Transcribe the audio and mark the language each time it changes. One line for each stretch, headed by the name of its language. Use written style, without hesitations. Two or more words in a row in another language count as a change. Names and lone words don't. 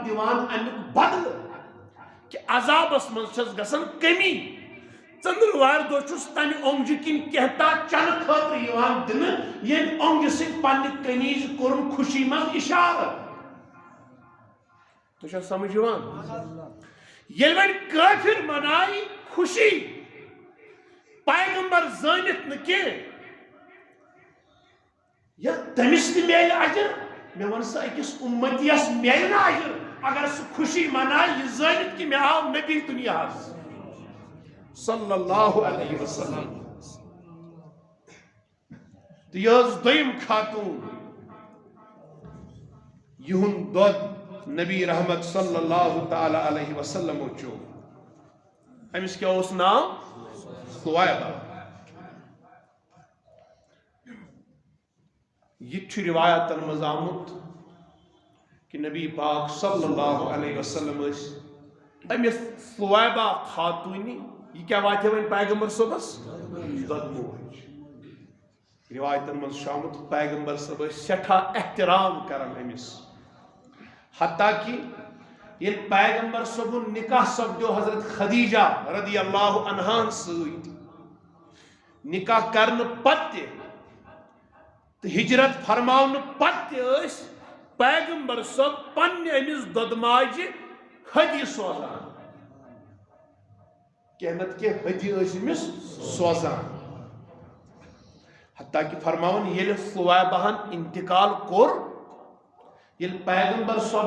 Kashmiri: دِوان امیُک بدلہٕ کہ عذابس منٛز چھس گژھان کمی ژندروار دۄہ چھُس تمہِ اونگجہِ کِنۍ کینٛہہ چنہٕ خٲطرٕ یِوان دِنہٕ ییٚمہِ اونگجہِ سۭتۍ پننہِ کنیز کوٚرُن خوشی منٛز اِشارٕ تۄہہِ چھا سمجھ یِوان ییٚلہِ وۄنۍ کٲفِر منایہِ خوشی پیغمبر زٲنِتھ نہٕ کینٛہہ یا تٔمِس تہِ میلہِ اجر مےٚ وَن سا أکِس اُمتیَس میلہِ نہٕ اجر اگر سُہ خوشی منایہِ یہِ زٲنِتھ کہ مےٚ آو نبی دُنیاہس
Arabic: صلی اللہ علیہ وسلم
Kashmiri: تو یہ دویم خاتون یہن دود نبی رحمت
Arabic: صلی اللہ تعالی علیہ وسلم
Kashmiri: چو امس کیا اس نام ثویبہ یہ چھ روایت المزامت کہ نبی پاک
Arabic: صلی اللہ علیہ وسلم
Kashmiri: امس ثویبہ خاتونی یہ کیا واتہ ون پیغمبر صبح دود موج روایتن من شامت پیغمبر صاحب سٹھا احترام کرن امس حتیٰ کہ یہ پیغمبر صاحب نکاح سپدو حضرت خدیجہ
Arabic: رضی اللہ عنہا
Kashmiri: ست نکاح کرن پتہ تو ہجرت فرماون پتہ پیغمبر صاحب پنہ امس دودماجہ ہدی سوزان کہنت کہ ہدی امس سوزان حتیٰ کہ فرماون یل ثویبہن انتقال کور یل پیغمبر صاحب